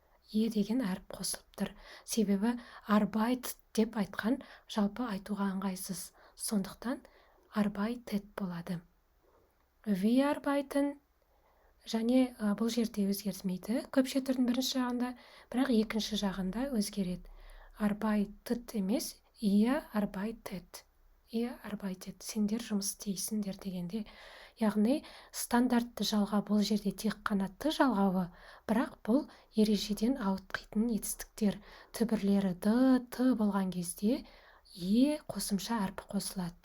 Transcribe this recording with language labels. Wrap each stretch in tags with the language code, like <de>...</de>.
<kk>Деген әріп қосылып тұр. Себебі arbeit деп айтқан жалпы айтуға ыңғайсыз. Сондықтан arbeitet болады.</kk> <de>Wir arbeiten.</de> <kk>Және бұл жерде өзгермейді. Көпше түрдің бірінші жағында, бірақ екінші жағында өзгереді.</kk> <de>Arbeitet</de> <kk>емес,</kk> <de>ihr arbeitet.</de> <kk>Сендер жұмыс істейсіңдер дегенде. Яғни стандартты жалғау бұл жерде тек қана Т жалғауы, бірақ бұл ережеден ауытқитын етістіктер. Түбірлері Д, Т болған кезде қосымша әрпі қосылады.</kk>